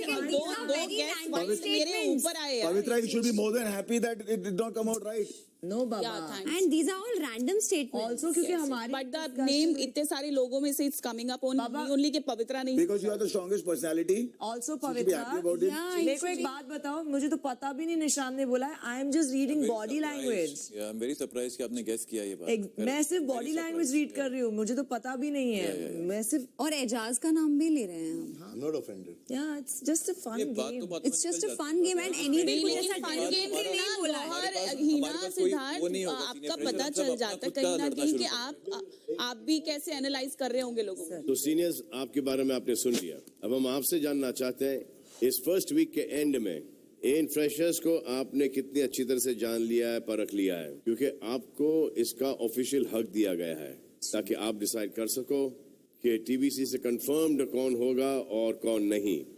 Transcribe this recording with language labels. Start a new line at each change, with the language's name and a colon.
Hindi: दो guests मेरे ऊपर आए हैं.
English: Pavitra, you should be more than happy that it did not come out right. No, Baba. Yeah, thanks. And these are all random statements.
Hindi: Also, क्योंकि हमारे
English: But the name
Hindi: इतने सारे लोगों में से
English: it's coming up only
Hindi: कि पवित्रा नहीं.
English: Because you are the strongest personality. Also, You should be Pavitra. happy about it.
Hindi: मेरे को एक बात बताओ, मुझे तो पता भी नहीं निशान ने बोला है.
English: I am just reading body language. Yeah, I'm very surprised
Hindi: कि आपने guess किया ये बात. मैं सिर्फ body language read कर रही हूँ, मुझे तो पता भी नहीं है. मैं सिर्फ और एजाज का नाम भी ले रहे हैं हम.
English: I'm not offended. Yeah, it's just a fun game. It's just a fun game and anyway
Hindi: कुछ ऐसा fun game भी नहीं बोला है. हीना सिद्धार्थ आपका पता चल जाता है कहीं ना कहीं कि आप भी कैसे एनालाइज कर रहे होंगे लोगों को. तो सीनियर्स, आपके बारे में आपने सुन लिया. अब हम आपसे जानना चाहते हैं, इस फर्स्ट वीक के एंड में इन फ्रेशर्स को आपने कितनी अच्छी तरह से जान लिया है, परख लिया है, क्योंकि आपको इसका ऑफिशियल हक दिया गया है ताकि आप डिसाइड कर सको कि टीबीसी से कंफर्म्ड कौन होगा और कौन नहीं.